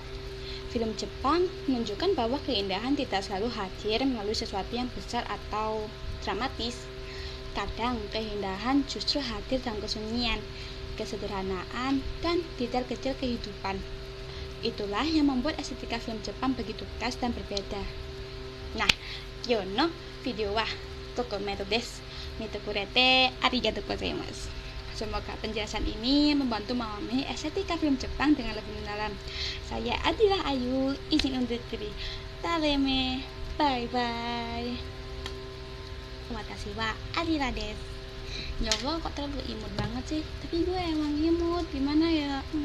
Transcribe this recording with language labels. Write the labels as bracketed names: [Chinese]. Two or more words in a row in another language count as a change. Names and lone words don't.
[Indonesian] Film Jepang menunjukkan bahwa keindahan tidak selalu hadir melalui sesuatu yang besar atau dramatis. Kadang keindahan justru hadir dalam kesunyian, kesederhanaan, dan detail kecil kehidupan. Itulah yang membuat estetika film Jepang begitu khas dan berbeda. [Japanese] Nah, 今日のビデオはここまでです. 見てくれてありがとうございます. [Indonesian] Semoga penjelasan ini membantu memahami estetika film Jepang dengan lebih mendalam. Saya Adila Ayu, izin undur diri. [Japanese] Tareme, [English] bye bye. [Japanese] 私はアディラです. [Indonesian] Ya Allah, kok terlalu imut banget sih? Tapi gue emang imut, gimana ya?